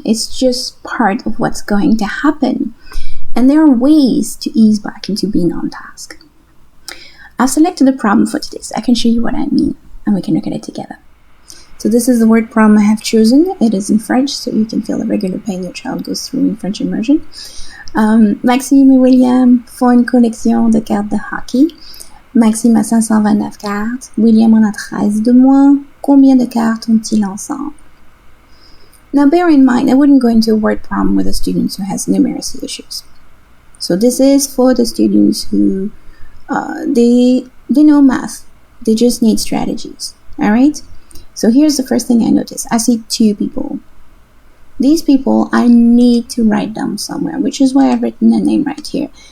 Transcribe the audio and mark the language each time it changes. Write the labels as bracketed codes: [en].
[en] It's just part of what's going to happen. And there are ways to ease back into being on task. I've selected a problem for today, so I can show you what I mean, and we can look at it together. So this is the word problem I have chosen. It is in French, so you can feel the regular pain your child goes through in French Immersion. [fr] Maxime et William font une collection de cartes de hockey. Maxime a 529 cartes, William en a 13 de moins. Combien de cartes ont-ils ensemble? [en] Now bear in mind, I wouldn't go into a word problem with a student who has numeracy issues. So this is for the students who they know math, they just need strategies. Alright? So here's the first thing I notice. I see 2 people. These people I need to write down somewhere, which is why I've written a name right here.